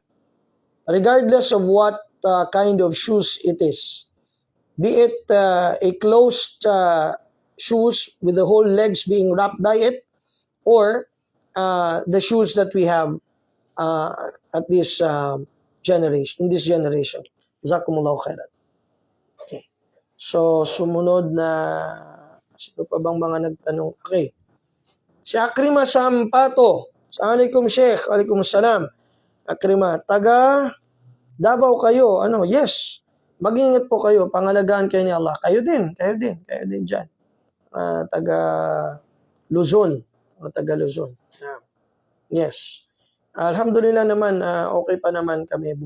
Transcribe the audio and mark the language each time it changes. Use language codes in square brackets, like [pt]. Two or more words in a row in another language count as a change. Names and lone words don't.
[en] Regardless of what kind of shoes it is, be it a closed shoes with the whole legs being wrapped by it, or the shoes that we have at this generation, in this generation. [ar] جزاكم الله خيرا. [tl] Okay. So, sumunod na, sino pa bang mga nagtanong? Okay. Si Akrima Sampato. [ar] السلام عليكم، شيخ. وعليكم السلام. [tl] Akrima, taga Davao kayo. Ano? Yes. Mag-ingat po kayo. Pangalagaan kayo ni Allah. Kayo din dyan. Taga Luzon. Taga Luzon. Yes. Alhamdulillah naman, okay pa naman kami.